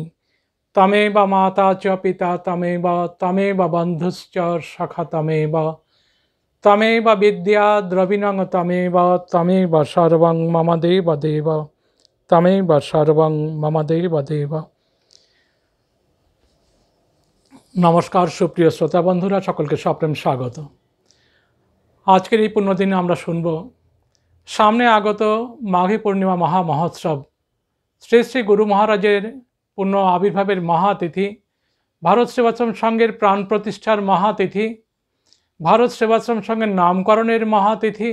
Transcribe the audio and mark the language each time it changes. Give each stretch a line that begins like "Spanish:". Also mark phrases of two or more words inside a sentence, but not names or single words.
Sanskrit: तमेव माता च पिता तमेव तमेव बन्धुश्च सखा तमेव विद्या द्रविणं तमेव तमेव सर्वं मम देव देव तमेव सर्वं मम देव देव।
Bangla: নমস্কার সুপ্রিয় শ্রোতা বন্ধুরা সকলকে সপ্রেম স্বাগত। आजकेर এই पुण्यदिने আমরা শুনব সামনে আগত মাঘী পূর্ণিমা মহা মহোৎসব, শ্রী শ্রী গুরু মহারাজের পূর্ণ আবির্ভাবের মহাতিথি, ভারত সেবাশ্রম সংঘের প্রাণ প্রতিষ্ঠার মহাতিথি, ভারত সেবাশ্রম সংঘের নামকরণের মহাতিথি।